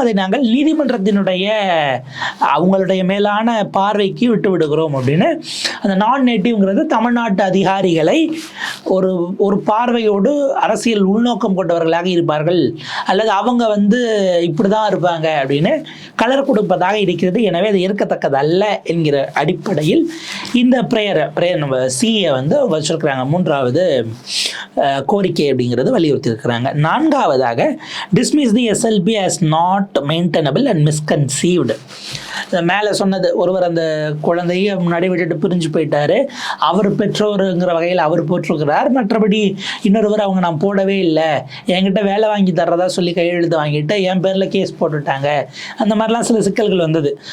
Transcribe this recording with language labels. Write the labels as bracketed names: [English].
[Tamil] அதை நாங்கள் நீதிமன்றத்தினுடைய அவங்களுடைய மேலான பார்வைக்கு விட்டு விடுகிறோம் அப்படின்னு அந்த நான் நேட்டிவ்ங்கிறது தமிழ்நாட்டு அதிகாரிகளை ஒரு பார்வையோடு அரசியல் உள்நோக்கம் கொண்டவர்களாக இருப்பார்கள் அல்லது அவங்க இப்படி தான் இருப்பாங்க அப்படின்னு கலர் கொடுப்பதாக இருக்கிறது. எனவே அது ஏற்கத்தக்கதல்ல என்கிற அடிப்படையில் இந்த பிரேயர் நம்ம சிஏ வச்சிருக்கிறாங்க. 3வது கோரிக்கை அப்படிங்கிறது வலியுறுத்தி இருக்கிறாங்க. 4வதாக [English] dismiss the SLP as not maintainable and misconceived. [Tamil] மேலே சொன்னது ஒருவர் அந்த குழந்தையை முன்னாடி விட்டுட்டு பிரிஞ்சு போயிட்டாரு, அவர் பெற்றோருங்கிற வகையில் அவர் போட்டிருக்கிறார். மற்றபடி இன்னொருவர் அவங்க நான் போடவே இல்லை, என்கிட்ட வேலை வாங்கி தர்றதா சொல்லி கையெழுத்து வாங்கிட்டு என் பேரில் கேஸ் போட்டுட்டாங்க, அந்த மாதிரிலாம் சில சிக்கல்கள் வந்தது.